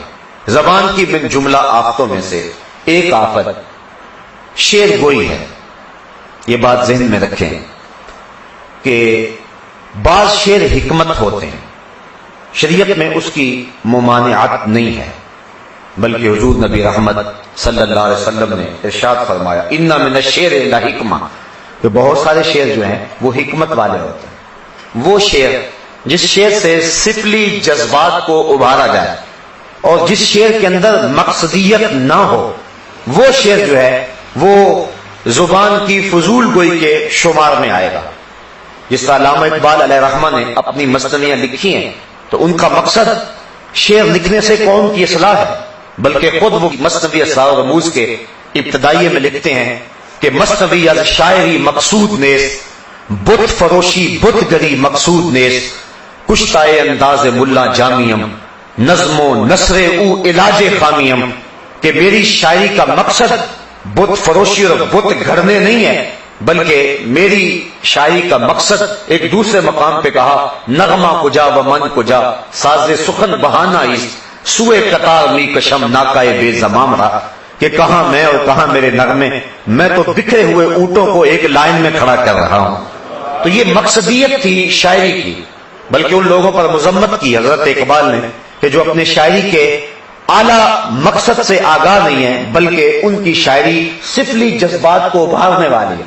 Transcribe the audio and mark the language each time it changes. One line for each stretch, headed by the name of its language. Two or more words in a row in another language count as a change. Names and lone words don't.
Urdu: زبان کی من جملہ آفتوں میں سے ایک آفت شعر گوئی ہے۔ یہ بات ذہن میں رکھیں کہ بعض شعر حکمت ہوتے ہیں، شریعت میں اس کی ممانعت نہیں ہے، بلکہ حضور نبی رحمت صلی اللہ علیہ وسلم نے ارشاد فرمایا
Arabic: اِنَّ مِنَ الشِّعْرِ لَحِکْمَةً،
Urdu: کہ بہت سارے شعر جو ہیں وہ حکمت والے ہوتے ہیں۔ وہ شعر جس شعر سے سفلی جذبات کو ابھارا جائے اور جس شعر کے اندر مقصدیت نہ ہو، وہ شعر جو ہے وہ زبان کی فضول گوئی کے شمار میں آئے گا۔ جس طرح علامہ اقبال علیہ رحمہ نے اپنی مثنویاں لکھی ہیں تو ان کا مقصد شعر لکھنے سے قوم کی اصلاح ہے، بلکہ خود وہ مثنوی اسرار و
Persian: رموز
Urdu: کے ابتدائیے میں لکھتے ہیں کہ
Persian: مثنوی از شاعری مقصود نیست، بت فروشی بت گری مقصود نیست، کشتائے انداز ملا جامیم، نظم و نثر او علاج خامیم،
Urdu: کہ میری شاعری کا مقصد بت فروشی اور بت گھڑنے نہیں ہے، بلکہ میری شاعری کا مقصد ایک دوسرے مقام پہ کہا
Persian: نغمہ کجا و من کجا، ساز سخن بہانا است، سوئے قطار می کشم ناکائے بے زمام رہا،
Urdu: کہ کہاں میں اور کہاں میرے نغمے، میں تو بکھرے ہوئے اونٹوں کو ایک لائن میں کھڑا کر رہا ہوں۔ تو یہ مقصدیت تھی شاعری کی، بلکہ ان لوگوں پر مذمت کی حضرت اقبال نے کہ جو اپنے شاعری کے اعلیٰ مقصد سے آگاہ نہیں ہے، بلکہ ان کی شاعری سفلی جذبات کو ابھارنے والی ہے۔